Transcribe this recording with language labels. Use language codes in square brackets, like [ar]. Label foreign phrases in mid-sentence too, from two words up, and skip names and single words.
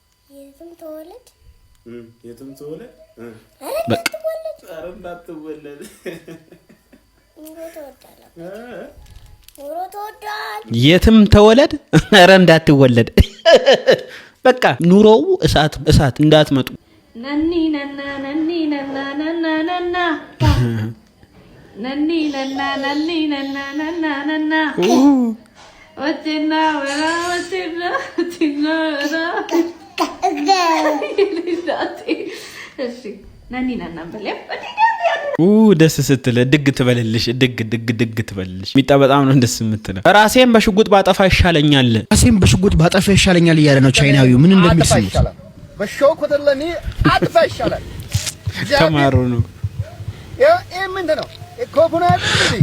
[am] የትም ተወለድ። እም፣ የትም ተወለድ። እ። ኧረ እንዳትወለድ። ኧረ እንዳትወለድ። ኑሮ ተወዳለህ። እ? ኑሮ ተወዷል። የትም ተወለድ። ኧረ እንዳትወለድ። በቃ ኑሮው እሳት፣ እሳት እንዳትመጡ። ነኒ ነና፣ ነኒ ነና፣ ነና፣ ነና፣ ነና። ነኒ ነና፣ ነኒ ነና፣ ነና፣ ነና። ኡ። ወቴና ወራ፣ ወቴና፣ ወቴና ወራ። እሺ፣ ነኒ ነና በለ። ኡ፣ ደስ ስትል ድግ ትበልልሽ፣ ድግ፣ ድግ፣ ድግ ትበልልሽ። ሚጣ በጣም ነው ደስ የምትለው። ራሴን በሽጉጥ ባጠፋ ይሻለኛል። ራሴን በሽጉጥ ባጠፋ ይሻለኛል እያለ ነው ቻይናዊው። ምን እንደሚል አጥፋ ስሙት። ይሻላል። በሾክ ወተለኒ አጥፋ ይሻላል። ተማሩ ነው። ያ፣ ይሄ ምንድን ነው? ኮኮናት እንዴ?